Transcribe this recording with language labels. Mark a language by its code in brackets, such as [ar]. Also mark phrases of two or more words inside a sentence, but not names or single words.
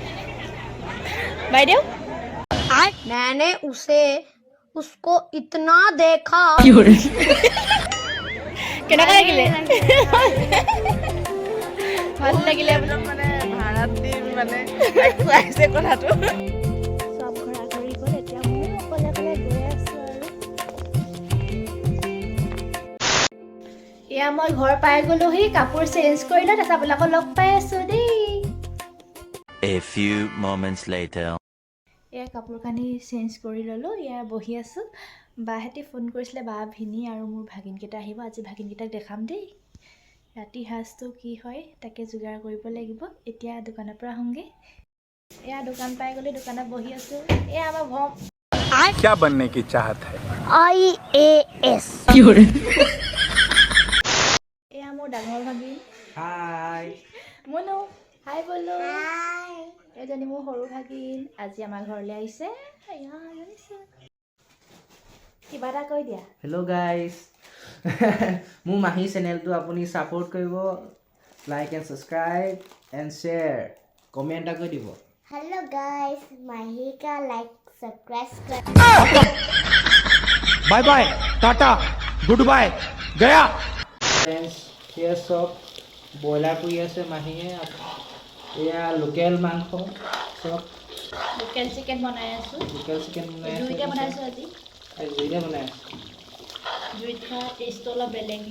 [hi] मैंने उसको इतना देखा [as] কেনেকুৱা লাগিলে ভাল লাগিলে মানে ভাড়াত দি মানে খুৱাইছে কথাটো সব ঘৰা ঘৰি গ'ল এতিয়া মই অকলে অকলে গৈ আছো আৰু এয়া মই ঘৰ পাই গ'লোহি কাপোৰ চেঞ্জ কৰিলো তাৰপিছত আপোনালোকক লগ পাই আছো দেই [en] A few moments later. [as] এয়া কাপোৰ কানি চেঞ্জ কৰি ললো এয়া বহি আছো বাহেতি ফোন কৰিছিলে বা ভিনি আৰু মোৰ ভাগিনকেইটা আহিব আজি ভাগিনকেইটাক দেখাম দেই ৰাতি হাজটো কি হয় তাকে যোগাৰ কৰিব লাগিব এতিয়া দোকানৰ পৰা আহোঁগে এয়া দোকান পাই গ'লে দোকানত বহি আছো এয়া আমাৰ ভম [hi] क्या बनने की चाहत है IAS [as] এয়া মোৰ ডাঙৰ ভাগিন হাই মনো হাই বলো এজনী মোৰ সৰু ভাগিন আজি আমাৰ ঘৰলৈ আহিছে কিবা এটা কৈ দিয়া [en] hello guys [as] মোৰ মাহী চেনেলটো আপুনি ছাপোৰ্ট কৰিব [en] like and subscribe and share comment [as] এটা কৰি দিব [en] Hello guys, Mahi ka like subscribe करना। bye bye tata good bye गया [as] ফ্ৰেণ্ডছ সেয়া চব ব্ৰইলাৰ কৰি আছে মাহীয়ে এয়া লোকেল মাংস চব [en] local chicken [as] বনাই আছোঁ [en] local chicken [as] বনাই আছে জুইতে বনাইছোঁ আজি জুইতে বনাই আছে জুইত খোৱা টেষ্টটো অলপ বেলেগ ন